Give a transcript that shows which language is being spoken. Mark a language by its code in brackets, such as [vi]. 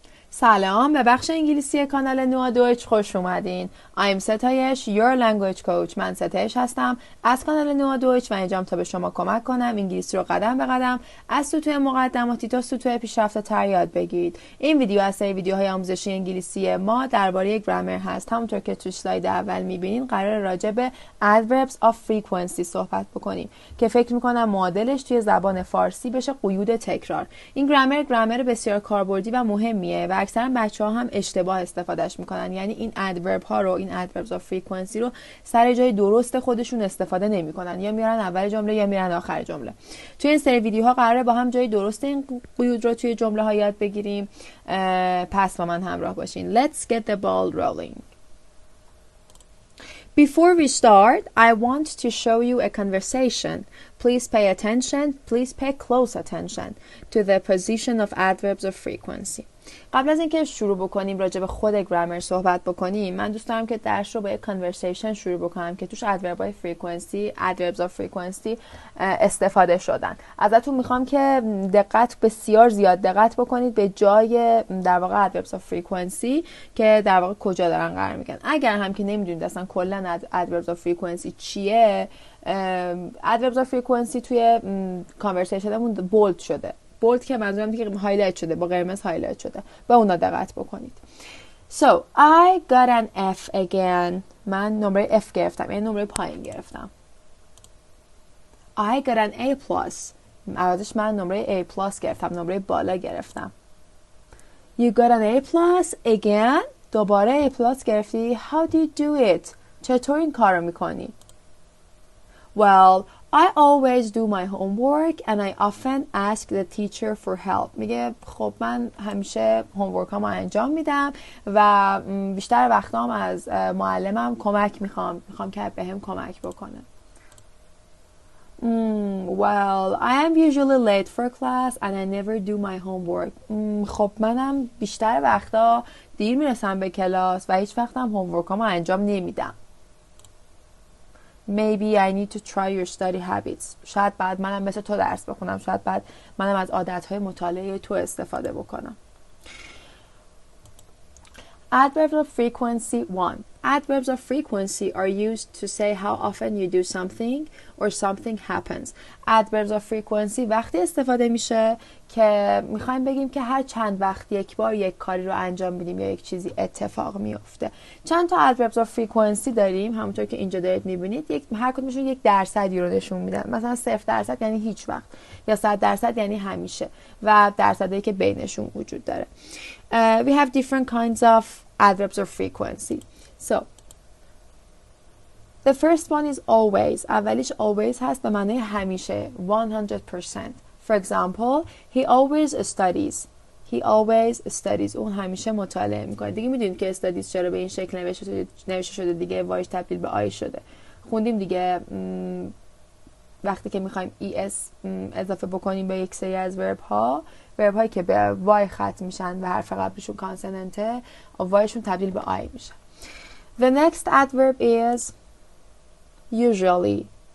[fa] سلام، به بخش انگلیسی کانال نوردویچ خوش اومدین. [en] I'm Setayesh your language coach. [fa] من ستایش هستم از کانال نوردویچ و اینجام تا به شما کمک کنم انگلیسی رو قدم به قدم از سطوح مقدماتی تا سطوح پیشرفته تر یاد بگیرید. این ویدیو از سری ویدیوهای آموزشی انگلیسی ما درباره گرامر هست. همونطور که تو اسلاید اول میبینین قرار راجع به adverbs of frequency صحبت بکنیم که فکر میکنم معادلش توی زبان فارسی بشه قیود تکرار. این گرامر بسیار کاربردی و مهمیه و اکثرا بچه‌ها هم اشتباه استفادهش میکنن، یعنی این ادورب ها رو، این adverbs of frequency رو سر جای درست خودشون استفاده نمیکنن، یا میارن اول جمله یا میارن آخر جمله. توی این سری ویدیوها قراره با هم جای درست این قیود رو توی جمله ها یاد بگیریم. پس با من همراه باشین. [en] Let's get the ball rolling. Before we start, I want to show you a conversation. Please pay attention, please pay close attention to the position of adverbs of frequency. [fa] قبل از اینکه شروع بکنیم راجع به خود گرامر صحبت بکنیم، من دوست دارم که درس رو با یک conversation شروع بکنم که توش adverbs of frequency استفاده شدن. ازتون میخوام که بسیار زیاد دقت بکنید به جای در واقع adverbs of frequency که در واقع کجا دارن قرار میگیرن. اگر هم که نمیدونید اصلا کلا adverbs of frequency چیه، adverbs of frequency توی conversationمون بولد شده. بولد که منظورم دیگه هایلایت شده، با قرمز هایلایت شده، به اونا دقت بکنید. [en] So, I got an F again. [fa] من نمره F گرفتم، یعنی نمره پایین گرفتم. [en] I got an A+. [fa] عوضش من نمره A+ گرفتم، نمره بالا گرفتم. [en] You got an A+ again. [fa] دوباره A+ گرفتی. [en] How do you do it? [fa] چطور این کار رو میکنی؟ [en] Well, I always do my homework and I often ask the teacher for help. [fa] میگه خب من همیشه هومورک هامو انجام میدم و بیشتر وقتام از معلمم کمک میخوام که بهم کمک بکنه. [en] Well, I am usually late for class and I never do my homework. [fa] خب منم بیشتر وقتا دیر میرسم به کلاس و هیچ وقتم هومورک هامو انجام نمیدم. [en] Maybe I need to try your study habits. [fa] شاید بعد منم مثل تو درس بخونم، شاید بعد منم از عادتهای مطالعه تو استفاده بکنم. [en] Adverbs of frequency 1. Adverbs of frequency are used to say how often you do something or something happens. [fa] Adverbs of frequency وقتی استفاده میشه که میخوایم بگیم که هر چند وقت یک بار یک کاری رو انجام میدیم یا یک چیزی اتفاق میفته. چند تا adverbs of frequency داریم، همونطور که اینجا دارید میبینید. هر کدومشون یک درصدی رو نشون میدن. مثلا 0% یعنی هیچ وقت، یا 100% یعنی همیشه، و درصدی که بینشون وجود داره. [en] We have different kinds of adverbs of frequency. So, the first one is always. [fa] اولیش always هست به معنی همیشه، 100%. [en] For example, he always studies. He always studies. [fa] اون همیشه مطالعه میکنه. دیگه میدونید که studies چرا به این شکل نوشته شده دیگه، وایش تبدیل به آی شده. خوندیم دیگه وقتی که میخوایم es اضافه بکنیم به یک سری از ورب هایی که به وای ختم میشن و حرف قبلشون کانسوننته، وایشون تبدیل به آی میشه. [en] The next adverb is usually.